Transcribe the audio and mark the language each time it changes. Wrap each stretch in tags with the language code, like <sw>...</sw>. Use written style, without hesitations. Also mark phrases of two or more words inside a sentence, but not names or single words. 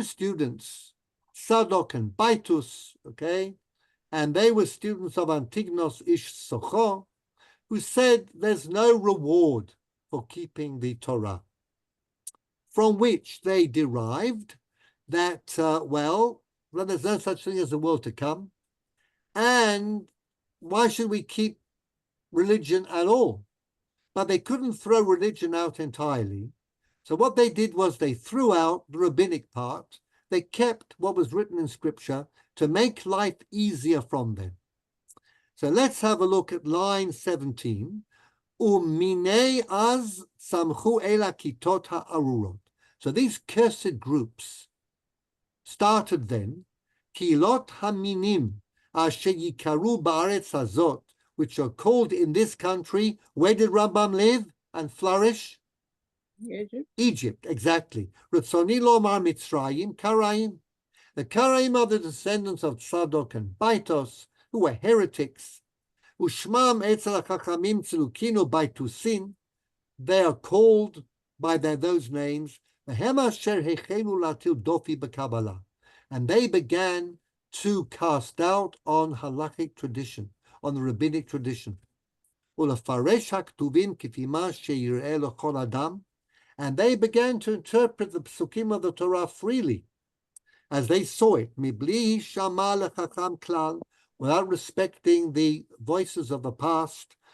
<en>students, Sadok and Baitus, okay, and they were students of Antignos Ish Socho, who said there's no reward for keeping the Torah, from which they derived that, well, there's no such thing as the world to come, and why should we keep religion at all? But they couldn't throw religion out entirely. So what they did was they threw out the rabbinic part. They kept what was written in scripture to make life easier from them. So let's have a look at line 17.</en> <he>ומינאי אז צמחו אלה כיתות הארורות.</he> <en>So these cursed groups started then,</en> <he>כיתות המינים אשר יקראו בארץ הזאת,</he> <en>which are called in this country. Where did Rambam live and flourish? Egypt. Egypt, exactly.</en> <he>רצוני לומר מצרים, קראים.</he> <en>The Karaim are the descendants of Tzadok and Baitos, who were heretics.</en> <he>ושמם אצל החכמים צדוקים וביתוסים.</he> <en>They are called by those names. And they began to cast doubt on halachic tradition, on the rabbinic tradition. And they began to interpret the psukim of the Torah freely, as they saw it, without respecting the voices of the past.</en>